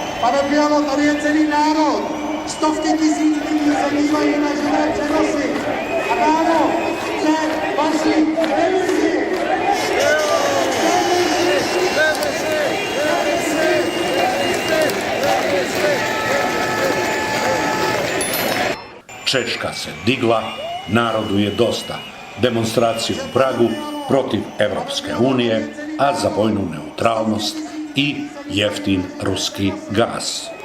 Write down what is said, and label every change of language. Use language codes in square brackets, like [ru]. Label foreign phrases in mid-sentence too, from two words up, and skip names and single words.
[cs] Ale tady je celý národ. Stovky tisíc lidí se dívají na živé přenosy. A národ chce vaši demisi. [sr] Češka se digla, narodu je dosta. Demonstracije u Pragu protiv Evropske unije, a za vojnu neutralnost i jeftin ruski gas.